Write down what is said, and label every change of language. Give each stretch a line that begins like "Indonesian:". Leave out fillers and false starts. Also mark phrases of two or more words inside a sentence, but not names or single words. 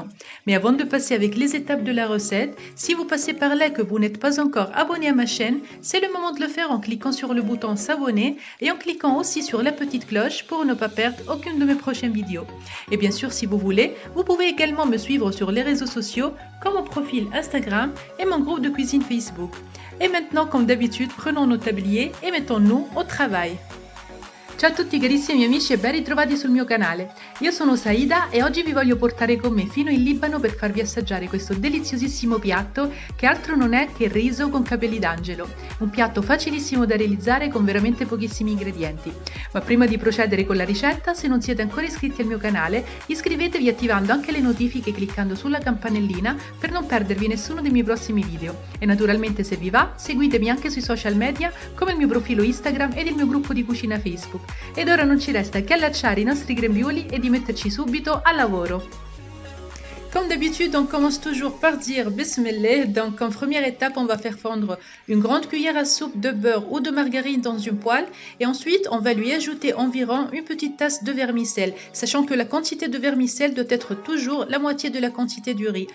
French: Mais avant de passer avec les étapes de la recette, si vous passez par là et que vous n'êtes pas encore abonné à ma chaîne, c'est le moment de le faire en cliquant sur le bouton s'abonner et en cliquant aussi sur la petite cloche pour ne pas perdre aucune de mes prochaines vidéos. Et bien sûr si vous voulez, vous pouvez également me suivre sur les réseaux sociaux comme mon profil Instagram et mon groupe de cuisine Facebook. Et maintenant, comme d'habitude, prenons nos tabliers et mettons-nous au travail.
Italian: Ciao a tutti carissimi amici e ben ritrovati sul mio canale. Io sono Saida e oggi vi voglio portare con me fino in Libano per farvi assaggiare questo deliziosissimo piatto che altro non è che riso con capelli d'angelo. Un piatto facilissimo da realizzare con veramente pochissimi ingredienti. Ma prima di procedere con la ricetta, se non siete ancora iscritti al mio canale, iscrivetevi attivando anche le notifiche cliccando sulla campanellina per non perdervi nessuno dei miei prossimi video. E naturalmente se vi va, seguitemi anche sui social media come il mio profilo Instagram ed il mio gruppo di cucina Facebook. Ed ora non ci resta che allacciare i nostri grembiuli e di metterci subito al lavoro.
French: Comme d'habitude, on commence toujours par dire Bismillah. Donc, en première étape, on va faire fondre une grande cuillère à soupe de beurre ou de margarine dans une poêle. Et ensuite, on va lui ajouter environ une petite tasse de vermicelle, sachant que la quantité de vermicelle doit être toujours la moitié de la quantité du riz.